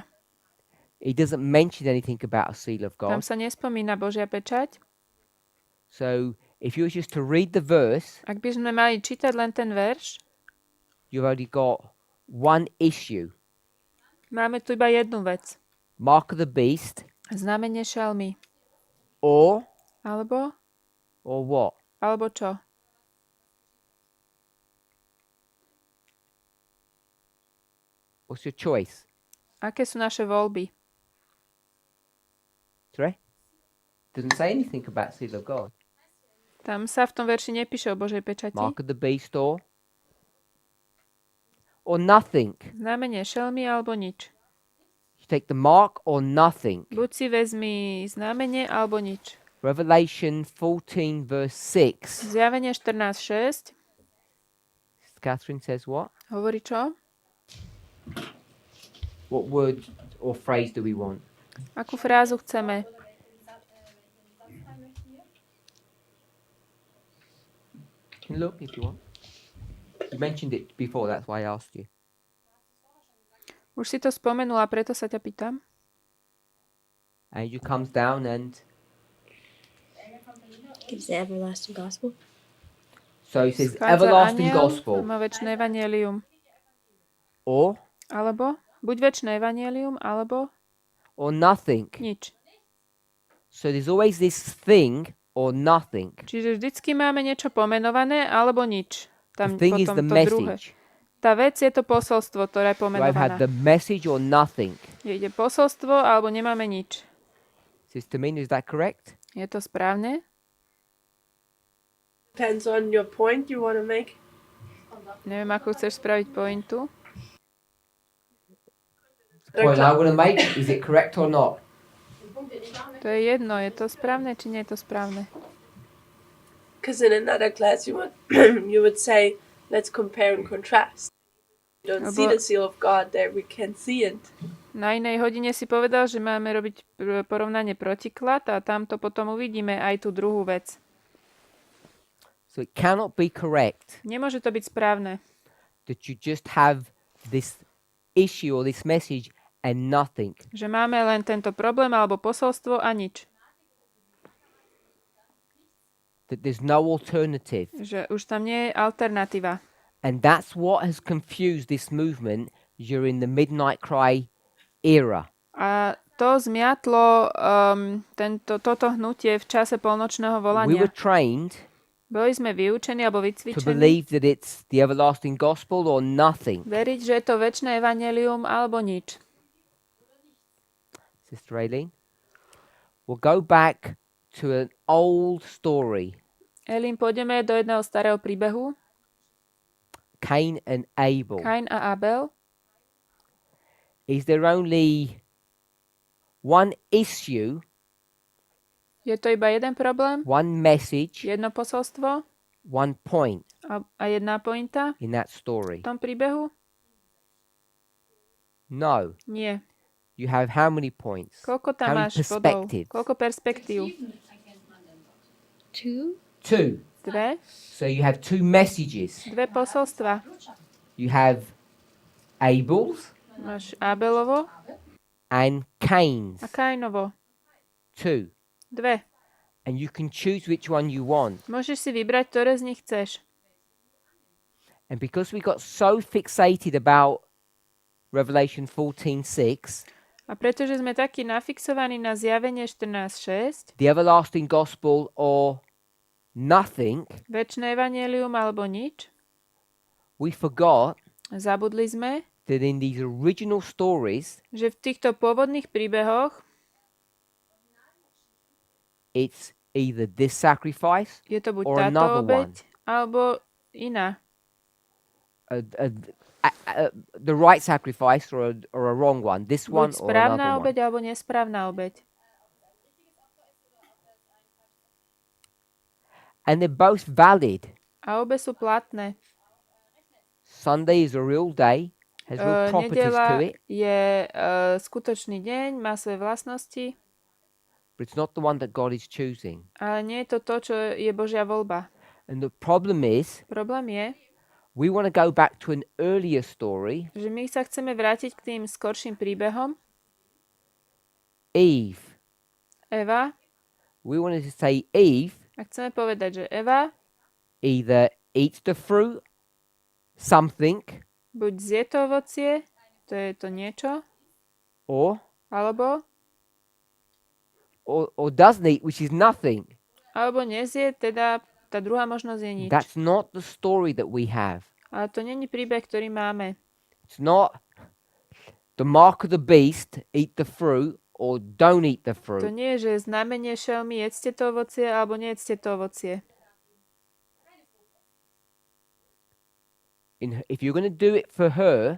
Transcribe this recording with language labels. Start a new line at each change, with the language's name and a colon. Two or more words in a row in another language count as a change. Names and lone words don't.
English: It doesn't mention anything about a seal of
Slovak: Tam
English: God.
Slovak: sa nespomína Božia pečať.
English: So if you were just to read the verse,
Slovak: Ak by sme mali čítať len ten verš,
English: you've only got one issue.
Slovak: máme tu iba jednu vec.
English: Mark of the beast
Slovak: Znamenie šelmy.
English: or
Slovak: Alebo
English: what?
Slovak: čo?
English: What's your choice?
Slovak: Aké sú naše voľby?
English: Sorry? Doesn't say anything about seal of God.
Slovak: Tam sa v tom verši nepíše o Božej pečati.
English: Mark of the beast or nothing.
Slovak: Znamenie šelmy alebo nič.
English: You take the mark or nothing.
Slovak: Buď si vezmi znamenie alebo nič.
English: Revelation 14 verse 6.
Slovak: Zjavenie 14.6
English: Catherine says what?
Slovak: hovorí čo?
English: What word or phrase do we want?
Slovak: Akú frázu chceme?
English: You can look if you want. You mentioned it before, that's why I asked you.
Slovak: Už si to spomenula, preto sa ťa pýtam.
English: Angel comes down and Gives the everlasting gospel. so he says
Slovak: Vchádza
English: everlasting
Slovak: anjel,
English: gospel
Slovak: má večné evanjelium.
English: or
Slovak: Alebo, buď večné evanjelium, alebo
English: nothing.
Slovak: nič.
English: So there's always this thing or nothing.
Slovak: Čiže vždycky máme niečo pomenované alebo nič.
English: The
Slovak: Tam
English: thing is
Slovak: potom
English: the
Slovak: to druhé.
English: message.
Slovak: Tá vec je to posolstvo, ktoré je
English: Do I have
Slovak: pomenované.
English: the message or nothing?
Slovak: Ide posolstvo alebo nemáme nič.
English: Sister Min, is that correct?
Slovak: Je to správne?
English: Depends on your point you want to make.
Slovak: Neviem, ako chceš spraviť pointu.
English: The point I want to make, is it correct or not?
Slovak: To je jedno, je to správne, či nie je to správne.
English: Because in another class you would you would say, let's compare and contrast. You don't see the seal of God there, we can see it.
Slovak: Na inej hodine si povedal, že máme robiť porovnanie protiklad a tamto potom uvidíme aj tú druhú vec.
English: So it cannot be correct
Slovak: Nemôže to byť správne,
English: that you just have this issue or this message and nothing.
Slovak: že máme len tento problém alebo posolstvo a nič.
English: That there's no alternative.
Slovak: Že už tam nie je alternatíva.
English: And that's what has confused this movement during the Midnight Cry era.
Slovak: A to zmiatlo toto hnutie v čase polnočného
English: We
Slovak: volania.
English: were trained
Slovak: Boli sme vyučení alebo
English: to
Slovak: vycvičení
English: believe that it's the everlasting gospel or nothing.
Slovak: veriť, že je to večné evanjelium alebo nič.
English: Sister Aileen, we'll go back to an old story.
Slovak: Elín, pôjdeme do jedného starého príbehu.
English: Cain and Abel.
Slovak: Kain a Abel.
English: Is there only one issue,
Slovak: Je to iba jeden problém,
English: one message,
Slovak: jedno posolstvo
English: one point
Slovak: a jedna pointa
English: in that story?
Slovak: v tom príbehu?
English: No.
Slovak: Nie.
English: You have how many points?
Slovak: Koľko tam
English: How many
Slovak: máš bodov?
English: perspectives?
Slovak: Koľko perspektív?
English: 2. Two.
Slovak: Dve.
English: So you have two messages.
Slovak: Dve posolstva.
English: You have Abel's
Slovak: Máš Abelovo
English: and Cain's.
Slovak: a Kainovo.
English: Two.
Slovak: Dve.
English: And you can choose which one you want.
Slovak: Môžeš si vybrať, ktoré z nich chceš.
English: And because we got so fixated about Revelation 14:6,
Slovak: A pretože sme takí nafixovaní na zjavenie 14.6,
English: the everlasting gospel or nothing,
Slovak: večné evanjelium alebo nič,
English: we forgot
Slovak: zabudli sme,
English: that in these original stories,
Slovak: že v týchto pôvodných príbehoch
English: it's either this sacrifice
Slovak: je to buď
English: or
Slovak: táto
English: another
Slovak: obeť,
English: one.
Slovak: alebo iná.
English: The right sacrifice or a wrong one. This one
Slovak: Buď
English: or
Slovak: správna
English: another
Slovak: obeť,
English: one.
Slovak: alebo nesprávna obeť.
English: And they're both valid.
Slovak: A obe sú platné.
English: Sunday is a real day, has real properties to
Slovak: Nedeľa
English: it,
Slovak: je skutočný deň, má svoje vlastnosti,
English: but it's not the one that God is choosing.
Slovak: ale nie je to to, čo je Božia voľba.
English: And the problem is,
Slovak: Problém je,
English: we want to go back to an earlier story,
Slovak: že my sa chceme vrátiť k tým skorším príbehom.
English: Eve.
Slovak: Eva,
English: We wanted to say Eve
Slovak: a chceme povedať, že Eva
English: either eats the fruit, something,
Slovak: buď zje to ovocie, to je to niečo,
English: or
Slovak: alebo
English: doesn't eat, which is nothing.
Slovak: nezje, teda tá druhá možnosť je nič.
English: That's not the story that we have.
Slovak: Ale to není príbeh, ktorý máme.
English: It's not the mark of the beast, eat the fruit, or don't eat the
Slovak: To
English: fruit.
Slovak: nie je, že znamenie šelmy, jedzte to ovocie, alebo nejedzte to ovocie.
English: If you're going to do it for her,